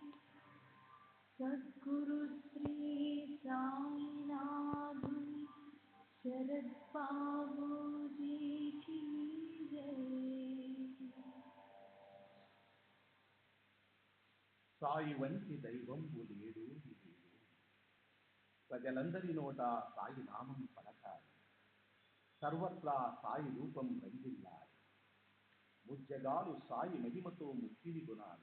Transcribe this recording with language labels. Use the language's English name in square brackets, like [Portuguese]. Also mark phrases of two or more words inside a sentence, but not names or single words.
[Hindi] सद्गुरु श्री साईनाथ शरद बाबू जी की जय। [Telugu] సాయి వంటి దైవంబు లేడు లేడు. ప్రజలందరి నోట సాయి నామం పలకాలి, సర్వత్రా సాయి రూపం రంజిల్లాలి. ముజ్జగాలు సాయి మహిమతో ముక్తిని గుణాలి.